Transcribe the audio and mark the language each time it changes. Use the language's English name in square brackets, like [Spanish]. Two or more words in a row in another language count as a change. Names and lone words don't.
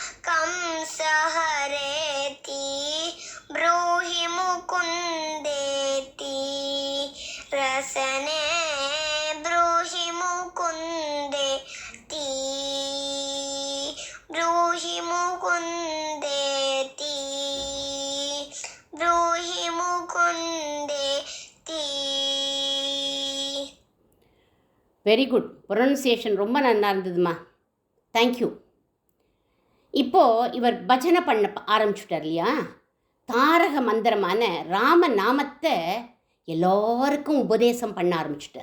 [Sanskrit] कंसहरेति ब्रूहि मुकुन्देति रसने ब्रूहि मुकुन्देति ब्रूहि मुकुन्देति ब्रूहि मुकुन्देति. [English] very good, [Tamil] ப்ரொனன்சியேஷன் ரொம்ப நல்லா இருந்ததுமா, தேங்க்யூ. இப்போது இவர் பஜனை பண்ண ஆரம்பிச்சுட்டார் இல்லையா? தாரக மந்திரமான ராம நாமத்தை எல்லோருக்கும் உபதேசம் பண்ண ஆரம்பிச்சுட்டார்.